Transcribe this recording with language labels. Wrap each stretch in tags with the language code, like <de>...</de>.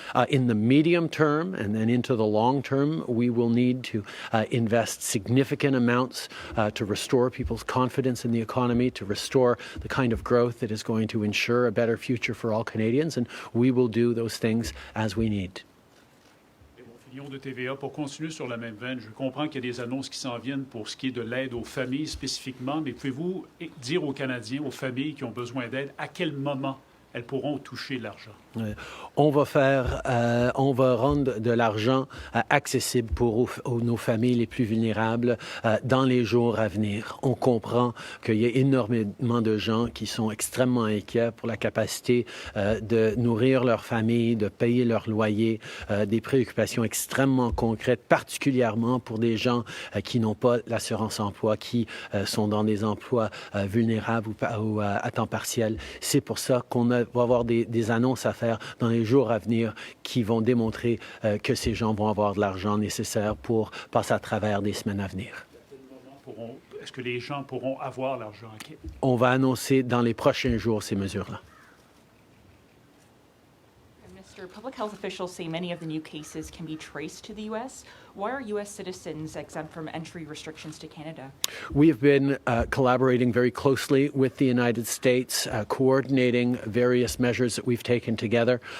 <en>In the medium term and then into the long term, we will need to invest significant amounts to restore people's confidence in the economy, to restore the kind of growth that is going to ensure a better future for all Canadians, and we will do those things as we need.</en> <fr>De TVA, pour continuer sur la même veine, je comprends qu'il y a des annonces qui s'en viennent pour ce qui est de l'aide aux familles spécifiquement, mais pouvez-vous dire aux Canadiens, aux familles qui ont besoin d'aide, à quel moment elles pourront toucher l'argent? On va rendre de l'argent accessible pour nos familles les plus vulnérables dans les jours à venir. On comprend qu'il y a énormément de gens qui sont extrêmement inquiets pour la capacité de nourrir leur famille, de payer leur loyer, des préoccupations extrêmement concrètes, particulièrement pour des gens qui n'ont pas l'assurance emploi, qui sont dans des emplois vulnérables ou à temps partiel. C'est pour ça qu'on va avoir des annonces à faire dans les jours à venir qui vont démontrer que ces gens vont avoir de l'argent nécessaire pour passer à travers des semaines à venir. Est-ce que les gens pourront avoir l'argent? On va annoncer dans les prochains jours ces mesures-là.</fr> <en>Public health officials say many of the new cases can be traced to the U.S. Why are U.S. citizens exempt from entry restrictions to Canada? We have been collaborating very closely with the United States, coordinating various measures that we've taken together.</en>